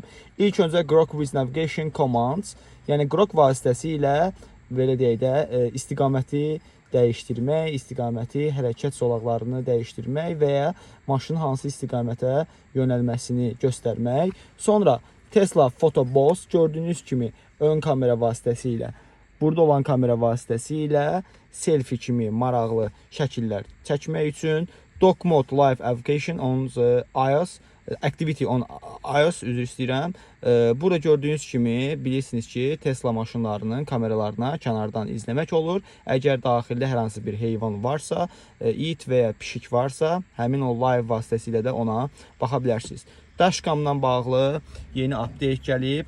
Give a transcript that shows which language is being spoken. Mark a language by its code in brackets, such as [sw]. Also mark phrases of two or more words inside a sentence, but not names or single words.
[az] İlk öncə [en] Grok with Navigation Commands, [az] yəni Grok vasitəsilə belə deyək də istiqaməti dəyişdirmək, istiqaməti, hərəkət zolaqlarını dəyişdirmək və ya maşının hansı istiqamətə yönəlməsini göstərmək. Sonra Tesla Photo Boss gördüyünüz kimi ön kamera vasitəsilə, burada olan kamera vasitəsilə selfie kimi maraqlı şəkillər çəkmək üçün [en] Dock Mode Live Application on the iOS, Activity on iOS, [az] üzr istəyirəm. Burada gördüyünüz kimi bilirsiniz ki, Tesla maşınlarının kameralarına kənardan izləmək olur. Əgər daxildə hər hansı bir heyvan varsa, it və ya pişik varsa, həmin o live vasitəsilə də ona baxa bilərsiniz. Dashcamla bağlı yeni update gəlib.